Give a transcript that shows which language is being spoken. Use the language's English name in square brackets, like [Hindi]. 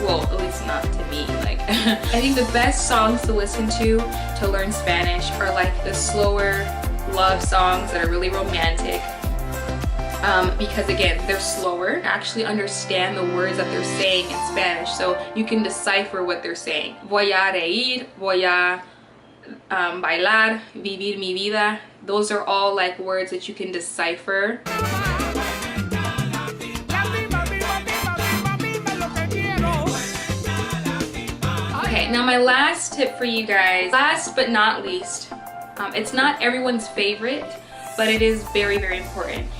[English] Well, at least not to me. Like I think the best songs to listen to learn Spanish are like the slower love songs that are really romantic, because again, they're slower. Actually understand the words that they're saying in Spanish, so you can decipher what they're saying. [Spanish] Voy a reír, voy a bailar, vivir mi vida. [English] Those are all like words that you can decipher. Okay, now my last tip for you guys, last but not least, It's not everyone's favorite, but it is very, very important.